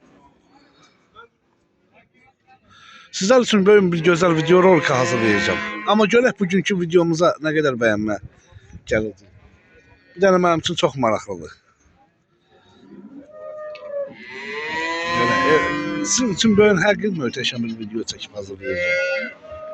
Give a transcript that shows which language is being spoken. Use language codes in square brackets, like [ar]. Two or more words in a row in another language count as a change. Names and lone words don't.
[tr] Sizler için böyle bir güzel video rolik hazırlayacağım. [az] Ama görək bugünkü videomuza [tr] ne kadar [az] bəyənmə gəlir. Bir dənə mənim üçün çox maraqlıdır. [tr] Sizin için böyle [az] həqiqi möhtəşəm bir video çəkib hazırlayacağım.